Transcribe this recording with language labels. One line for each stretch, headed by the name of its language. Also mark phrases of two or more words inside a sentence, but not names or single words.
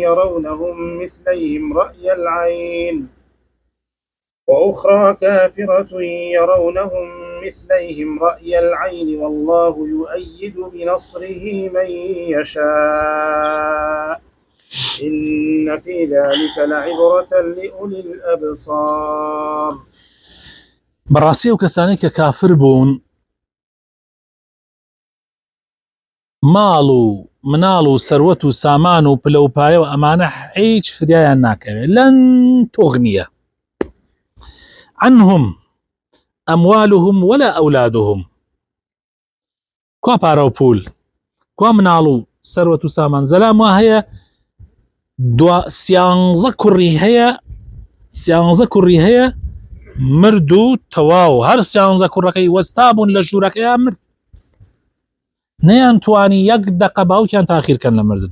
Arabic: يرونهم رأي العين والله يؤيد بنصره من يشاء إن في ذلك لعبرة لأولي الأبصار.
Central Kurdish: بەڕاستی و کەسانی کە کافر بوون ماڵ و مناڵ و سەروەت و سامان و پلە و پایە و ئەمانە هیچ فریایان ناکەوێت
Arabic: لەن تغنیە عنهم ئەموالهم ولا ئەولادهم
Central Kurdish: کوا پارە و پول کوا مناڵ و سەروەت و سامان زەلام وا هەیە سیانزە کوڕی هەیە مرد و تەواو هەر سیانزە کوڕەکەی وەستا بوون لە ژوورەکەیان مرد نەیان توانی یەک دەقە باوکیان تاخیرکەن لە مردن